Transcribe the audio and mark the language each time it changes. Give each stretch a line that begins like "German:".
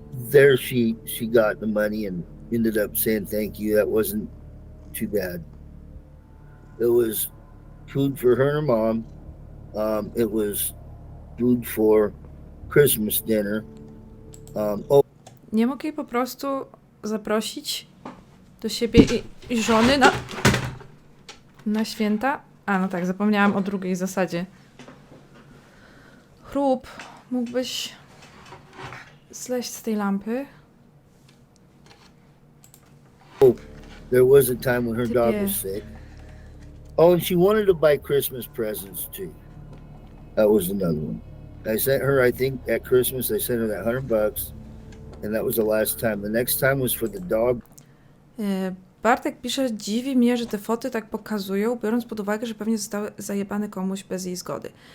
English: There she got the money and ended up saying thank you. That wasn't too bad. It was food for her and her mom. It was food for Christmas dinner.
Polish: Nie mógł jej po prostu zaprosić do siebie i żony na święta? A, no tak, zapomniałam o drugiej zasadzie. Chrup, mógłbyś zleźć z tej lampy?
English: There was a time when her dog was sick. Oh, and she wanted to buy Christmas presents too. That was another one. I sent her, I think, at Christmas, I sent her that $100, and that was the last time. The next time was for the dog.
Polish: Bartek pisze, dziwi mnie, że te foty tak pokazują, biorąc pod uwagę, że pewnie zostały zajebane komuś bez jej zgody.